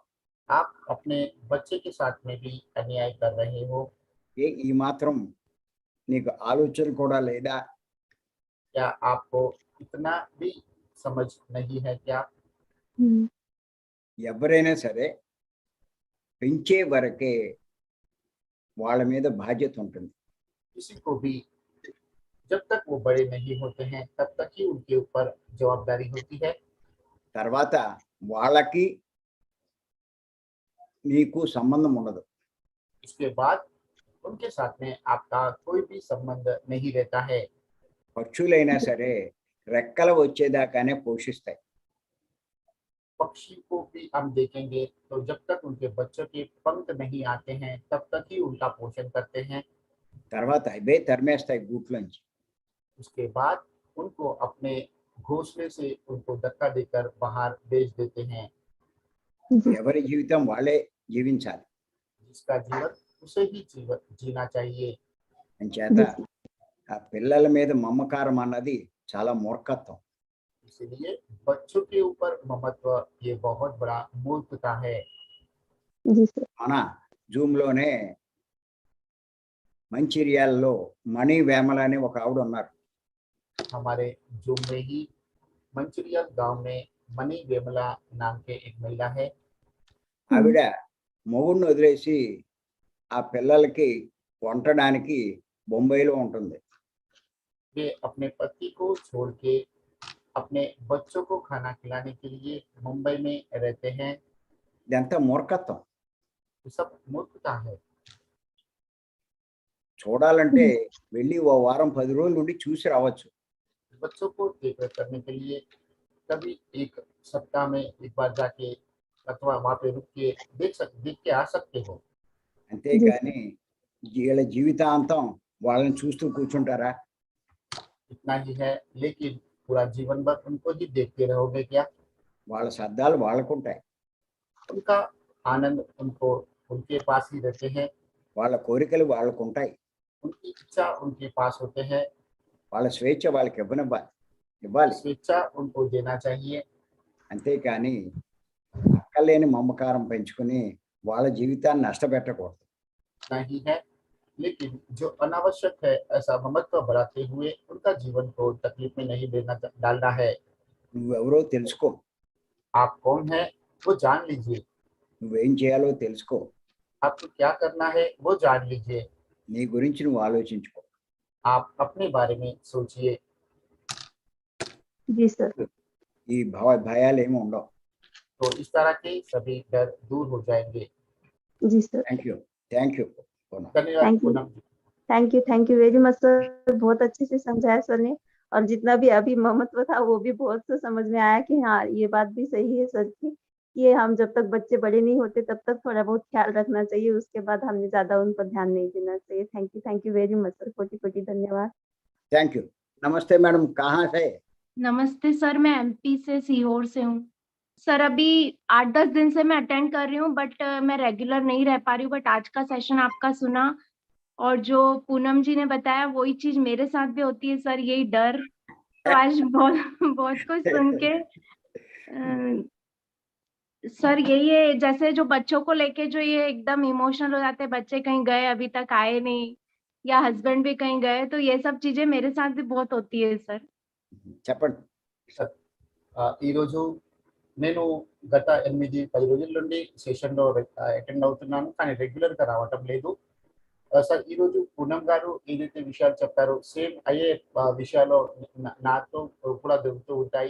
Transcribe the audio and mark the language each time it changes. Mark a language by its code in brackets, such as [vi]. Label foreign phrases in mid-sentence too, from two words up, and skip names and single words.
[hi] आप अपने बच्चे के साथ में भी अन्याय कर रहे हो। [te] ఈ మాత్రం నీకు ఆలోచన కూడా లేదా? [hi] क्या आपको इतना भी समझ नहीं है क्या? [te] ఎవరైనా సరే పెంచే వరకే వాళ్ళ మీద బాధ్యత ఉంటుంది. [hi] किसी को भी जब तक वो बड़े नहीं होते हैं तब तक ही उनके ऊपर जवाबदारी होती है। [te] తర్వాత వాళ్ళకి నీకు సంబంధం ఉండదు. [hi] उसके बाद उनके साथ में आपका कोई भी संबंध नहीं रहता है। [te] పక్షులైనా సరే రెక్కలు వచ్చేదాకానే పోషిస్తాయి. [hi] पक्षी को भी हम देखेंगे तो जब तक उनके बच्चों के पंख नहीं आते हैं तब तक ही उनका पोषण करते हैं। [te] తర్వాత అవే తరిమేస్తాయి గూట్లోంచి. [hi] उसके बाद उनको अपने घोंसले से उनको धक्का देकर बाहर भेज देते हैं। जी [te] ఎవరి జీవితం వాళ్ళే జీవించాలి. [hi] जिसका जीवन उसे ही जीवन जीना चाहिए। [te] అంచేత [hi] जी [te] ఆ పిల్లల మీద మమకారం అన్నది చాలా మూర్ఖత్వం. [hi] इसलिए बच्चों के ऊपर ममत्व ये बहुत बड़ा मूर्खता है। जी सर [te] మన జూమ్లోనే మంచిర్యాలలో మణి వేమల అని ఒక ఆవిడ ఉన్నారు. [hi] हमारे जूम में ही मंचरियल गांव में मनी वेमला नाम के एक महिला है। [te] ఆవిడ మొగుడిని వదిలేసి ఆ పిల్లలకి వంటడానికి బొంబాయిలో ఉంటుంది. [hi] वे अपने पति को छोड़ के अपने बच्चों को खाना खिलाने के लिए मुंबई में रहते हैं। [te] ఇదంతా మూర్ఖత్వం. [hi] ये सब मूर्खता है। [te] చూడాలంటే వెళ్ళి ఓ వారం 10 రోజులు ఉండి చూసి రావచ్చు. [hi] बच्चों को देखरेख करने के लिए कभी एक सप्ताह में एक बार जाके अथवा वहाँ पे रुक के देख के आ सकते हो। [te] అంతేగాని వీళ్ళ జీవితాంతం వాళ్ళని చూస్తూ కూర్చుంటారా? [hi] इतना ही है, लेकिन पूरा जीवन भर उनको ही देखते रहोगे क्या? [te] వాళ్ళ శబ్దాలు వాళ్ళకుంటాయి. [hi] उनका आनंद उनको उनके पास ही रहते हैं। [te] వాళ్ళ కోరికలు వాళ్ళకుంటాయి. [hi] उनकी इच्छा उनके पास होते हैं। [te] వాళ్ళ స్వేచ్ఛ వాళ్ళకి ఇవ్వాలి. [hi] स्वेच्छा उनको देना चाहिए। [te] అంతేకాని అక్కలేని మమకారం పెంచుకుని వాళ్ళ జీవితాన్ని నష్టపెట్టకూడదు. [hi] नहीं है, लेकिन जो अनावश्यक है ऐसा ममत्व बढ़ाते हुए उनका जीवन को तकलीफ में नहीं डालना है। [te] నువ్వెవరో తెలుసుకో. [hi] आप कौन है वो जान लीजिए। [te] నువ్వేం చేయాలో తెలుసుకో. [hi] आपको क्या करना है वो जान लीजिए। [te] నీ గురించి నువ్వు ఆలోచించుకో. [hi] आप अपने बारे में सोचिए। जी सर [te] ఈ భయాలు ఏమి ఉండవు. [hi] तो इस तरह के सभी डर दूर हो जाएंगे। जी सर [en] Thank you. [hi] धन्यवाद [en] Thank you. [hi] पूनम जी। [en] thank you very much [hi] सर बहुत अच्छे से समझाया सर ने और जितना भी अभी ममत्व था वो भी बहुत से समझ में आया कि हाँ ये बात भी सही है सर की कि हम जब तक बच्चे बड़े नहीं होते तब तक थोड़ा बहुत ख्याल रखना चाहिए उसके बाद हमें ज्यादा उन पर ध्यान नहीं देना चाहिए। [en] thank you very much [hi] सर कोटि धन्यवाद। [en] Thank you. [te] నమస్తే మేడం, [hi] कहाँ से? नमस्ते सर, मैं एमपी से सीहोर से हूँ। सर अभी 8-10 दिन से मैं अटेंड कर रही हूँ बट मैं रेगुलर नहीं रह पा रही हूँ। बट आज का सेशन आपका सुना और जो पूनम जी ने बताया वही चीज मेरे साथ भी होती है सर, यही डर। तो आज बहुत बहुत कुछ सुन के सर यही है, जैसे जो बच्चों को लेके जो ये एकदम इमोशनल हो जाते हैं, बच्चे कहीं गए अभी तक आए नहीं या हस्बैंड भी कहीं गए, तो ये सब चीजें मेरे साथ भी बहुत होती है सर। [te] చెప్పండి. ఈరోజు నేను గత 8-10 రోజుల నుండి సెషన్లో అటెండ్ అవుతున్నాను, కానీ రెగ్యులర్గా రావటం లేదు. సార్ ఈరోజు పూనమ్ గారు ఏదైతే విషయాలు చెప్పారో సేమ్ అయ్యే విషయాలు నాతో కూడా దొరుకుతూ ఉంటాయి.